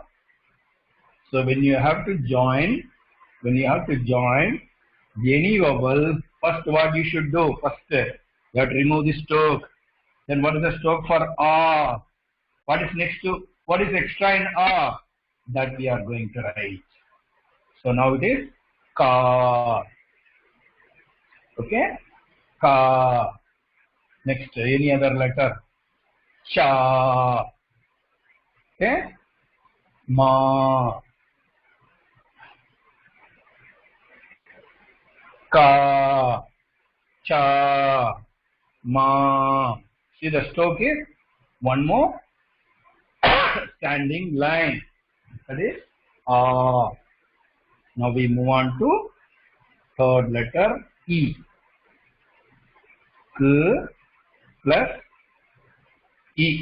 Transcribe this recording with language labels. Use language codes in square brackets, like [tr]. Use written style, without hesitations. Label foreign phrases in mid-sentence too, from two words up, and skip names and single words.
[en] So when you have to join any vowel, first what you should do? First you have to remove the stroke. Then what is the stroke for a? What is next to? What is extra in a? That we are going to write. So now it is ka. Okay, ka. Next, any other letter? Cha. Okay, ma. Ka. Cha. Ma. See the stroke is one more standing line. That is a. Now we move on to third letter E. K plus E.